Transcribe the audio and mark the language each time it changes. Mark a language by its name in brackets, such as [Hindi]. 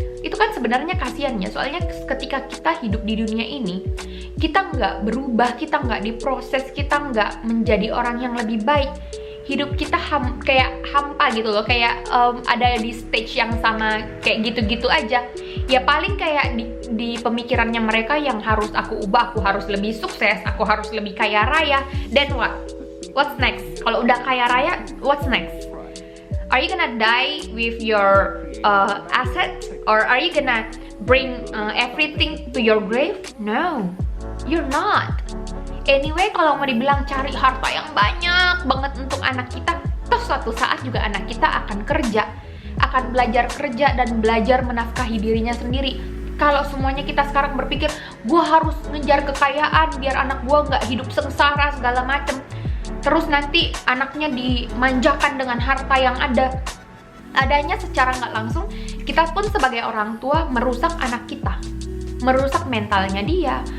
[Indonesian] Itu kan sebenarnya kasihannya, soalnya ketika kita hidup di dunia ini, kita nggak berubah, kita nggak diproses, kita nggak menjadi orang yang lebih baik. Hidup kita kayak hampa gitu loh, kayak ada di stage yang sama, kayak gitu-gitu aja. Ya paling kayak di pemikirannya mereka yang harus aku ubah, aku harus lebih sukses, aku harus lebih kaya raya. [English] Then what? What's next? [Indonesian] Kalau udah kaya raya, [English] what's next? Are you gonna die with your asset, or are you gonna bring everything to your grave? No, you're not. [Indonesian] Anyway, kalau mau dibilang cari harta yang banyak banget untuk anak kita, toh suatu saat juga anak kita akan kerja, akan belajar kerja dan belajar menafkahi dirinya sendiri. Kalau semuanya kita sekarang berpikir, gue harus ngejar kekayaan biar anak gue nggak hidup sengsara segala macem, terus nanti anaknya dimanjakan dengan harta yang adanya secara nggak langsung, kita pun sebagai orang tua merusak anak kita, merusak mentalnya dia.